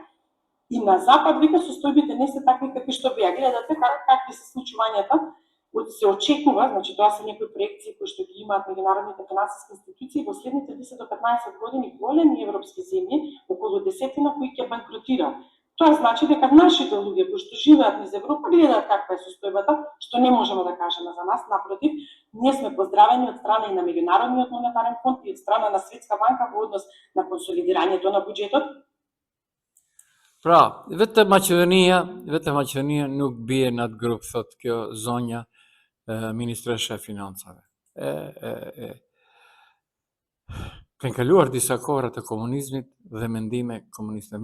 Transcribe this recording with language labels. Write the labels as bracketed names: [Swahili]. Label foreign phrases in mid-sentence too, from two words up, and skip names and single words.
[Macedonian] И на запад вика состојбите не се такви какви што вие гледате, какви се случувањата, се очекува, значи тоа се некои проекции кои што ги имаат меѓународните финансиски институции, во следните 10 до 15 години големи европски земји, околу 10 кои ќе банкротираат. Тоа значи дека нашите луѓе кои што живеат низ Европа гледаат каква е состојбата, што не можеме да кажеме за нас, напротив, ние сме поздравени од страна и на Меѓународниот монетарен фонд и од страна на Светска банка во однос на консолидирањето на буџетот. [Albanian] Pra, vetëm Maqedonia nuk bie në atë grup, thot kjo zonja Ministresha e Financave. Kanë kaluar disa kohra të komunizmit dhe mendime komuniste.